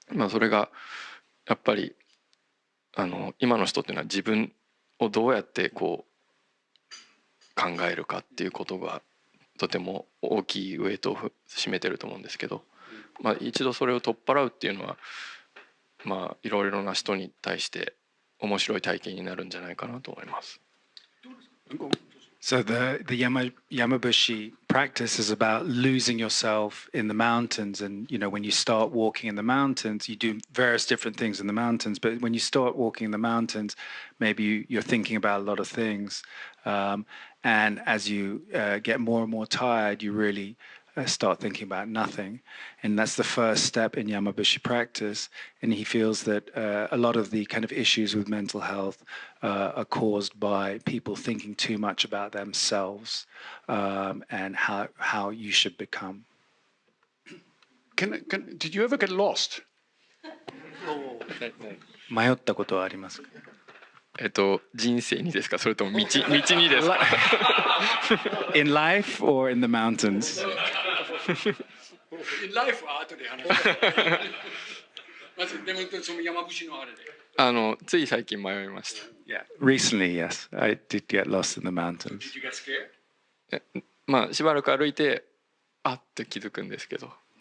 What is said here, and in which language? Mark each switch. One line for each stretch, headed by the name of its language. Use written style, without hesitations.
Japanese: それがやっぱり今の人っていうのは自分をどうやってこう考えるかっていうことがとても大きいウエイトを占めてると思うんですけど、一度それを取っ払うっていうのはいろいろな人に対して面白い体験になるんじゃないかなと思います。
English: So the Yamabushi practice is about losing yourself in the mountains, and when you start walking in the mountains, you do various different things in the mountains. But when you start walking in the mountains, maybe you're thinking about a lot of things, and as you get more and more tired, you really start thinking about nothing, and that's the first step in Yamabushi practice. And he feels that a lot of the kind of issues with mental health are caused by people thinking too much about themselves and how you should become. Did you ever get lost?
Japanese: 迷ったことはありますか？人生にですか、それとも道にですか
English: In life or in the mountains? In life
Japanese: は後で話す。まずでもその山伏のあれで。つい最近迷いました。
English: Yeah, recently, yes, I did get lost in the mountains. Did you get scared?
Japanese: しばらく歩いてあって気づくんですけど、